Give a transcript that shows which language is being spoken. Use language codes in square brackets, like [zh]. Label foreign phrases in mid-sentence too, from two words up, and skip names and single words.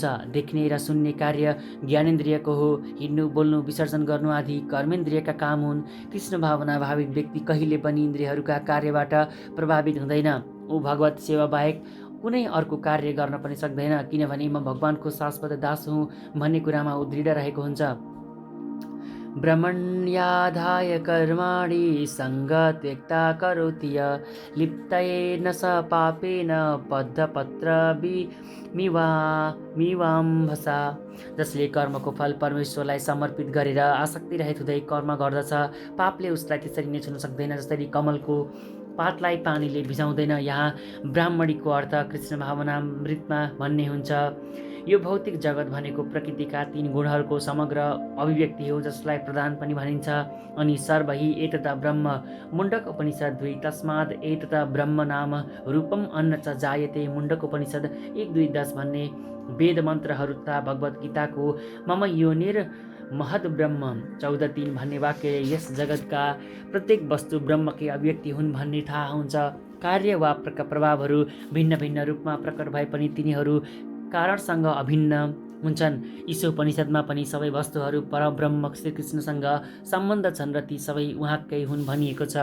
[ne] देख्ने र सुन्ने कार्य ज्ञानेन्द्रियको हो। हिँड्नु, बोल्नु, विसर्जन गर्नु आदि कर्मेन्द्रियका काम हुन्। कृष्ण भावना भावित व्यक्ति कहिले पनि इन्द्रियहरूका कार्यबाट प्रभावित हुँदैन। ऊ भगवत सेवा बाहेक कुनै अर्को कार्य गर्न पनि सक्दैन, किनभने म भगवानको शाश्वत दास हुँ भन्ने कुरामा ऊ दृढ रहेको हुन्छ। [sa] ब्रह्मण्याधाय कर्माणि सङ्गत्यक्ता करोति य लिप्तेन स पापेन बद्धपत्रमिवाम्भसा। [ne] जसले कर्मको फल परमेश्वरलाई समर्पित गरेर आसक्ति रहित हुँदै कर्म गर्दछ, पापले उसलाई त्यसरी नै छुन सक्दैन जसरी कमलको पातलाई पानीले भिजाउँदैन। यहाँ ब्राह्मणीको अर्थ कृष्ण भावनामृतमा भन्ने हुन्छ। यो भौतिक जगत भनेको प्रकृतिका 3 गुणहरूको समग्र अभिव्यक्ति हो, जसलाई प्रधान पनि भनिन्छ। [sa] अनि सर्व हि एतत् ब्रह्म, मुण्डक उपनिषद 2। तस्माद् एतत् ब्रह्म नाम रूपम अन्न च जायते, [ne] मुण्डक उपनिषद 1-2-10 भन्ने वेद मन्त्रहरू तथा भगवत गीताको [sa] मम योनिर महद ब्रह्म [ne] 14-3 भन्ने वाक्यले यस जगतका प्रत्येक वस्तु ब्रह्मकै अभिव्यक्ति हुन् भन्ने थाहा हुन्छ। कार्य वा प्रभावहरू भिन्न भिन्न रूपमा प्रकट भए पनि तिनीहरू कारणसँग अभिन्न हुन्छन्। ईशोपनिषदमा पनि सबै वस्तुहरू परब्रह्म श्रीकृष्णसँग सम्बन्ध छन् र ती सबै उहाँकै हुन् भनिएको छ।